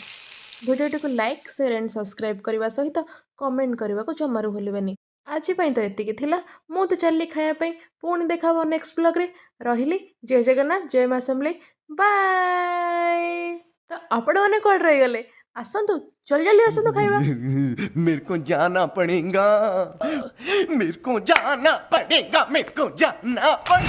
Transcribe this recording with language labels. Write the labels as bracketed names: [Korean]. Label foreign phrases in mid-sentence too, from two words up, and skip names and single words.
[Odia] ଭିଡ଼ିଓଟିକୁ [English] like, share and subscribe [Odia] କରିବା ସହିତ କମେଣ୍ଟ କରିବାକୁ ଜମାରୁ ଭୁଲିବେନି। ଆଜି ପାଇଁ ତ ଏତିକି ଥିଲା। ମୁଁ ତ ଚାଲିଲି ଖାଇବା ପାଇଁ। ପୁଣି ଦେଖା ହବ [English] next blogରେ। [Odia] ରହିଲି। ଜୟ ଜଗନ୍ନାଥ, ଜୟ ମା ସମଲେଇ। ବାଏ। ତ ଆପଣମାନେ କୁଆଡ଼େ ରହିଗଲେ? ଆସନ୍ତୁ, ଜଲ୍ଦି ଆସନ୍ତୁ ଖାଇବା। [Hindi] मेरे को जाना पड़ेगा मेरे को जाना पड़ेगा मेरे को जाना पड़ेगा